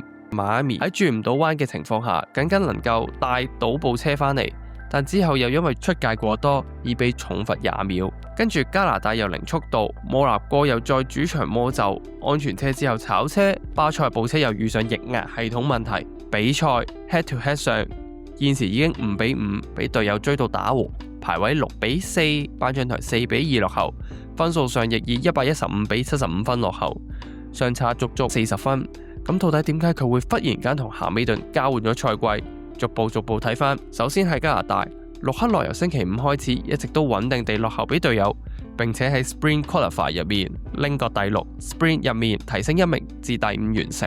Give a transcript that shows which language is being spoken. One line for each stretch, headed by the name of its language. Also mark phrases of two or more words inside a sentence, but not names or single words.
Cantonese: 邁阿密喺轉唔到彎嘅情況下，僅僅能夠帶到部車返嚟，但之後又因為出界過多而被重罰20秒。跟住加拿大又零速度，摩納哥又再主場魔咒，安全車之後炒車，巴塞部車又遇上液壓系統問題。比賽
English: head to head
Cantonese: 上現時已經5-5，俾隊友追到打和，排位6-4，頒獎台4-2落後，分數上亦以115-75分落後，相差足足40分。咁到底點解佢會忽然間同咸美頓交換咗賽季？逐步睇翻，首先係加拿大，陸克萊由星期5開始一直都穩定地落後俾隊友，並且喺
English: Sprint Qualify
Cantonese: 入面拎個第6 ，Sprint 入面提升1名至第5完成。